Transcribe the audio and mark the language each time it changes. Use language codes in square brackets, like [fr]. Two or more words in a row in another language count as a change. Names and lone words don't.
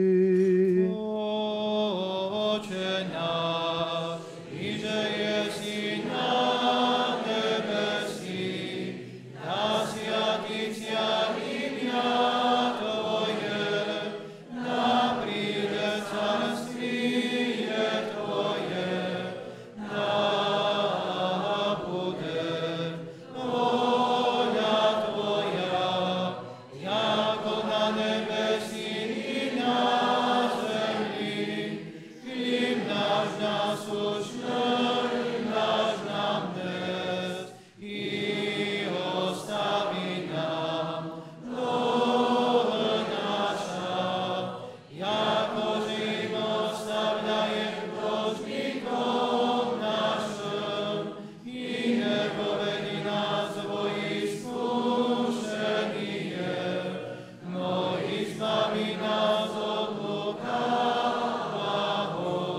[cu] Отче наш, иже еси на небеси, да святится имя Твое, да приидет царствие Твое, да будет воля Твоя, яко на небеси и на земли. Хлеб наш nasущный дашь нам днес, и остави нам долги наша, яко же им оставляем должником нашим, и не поведи нас во искушение, но избави нас от лукавого.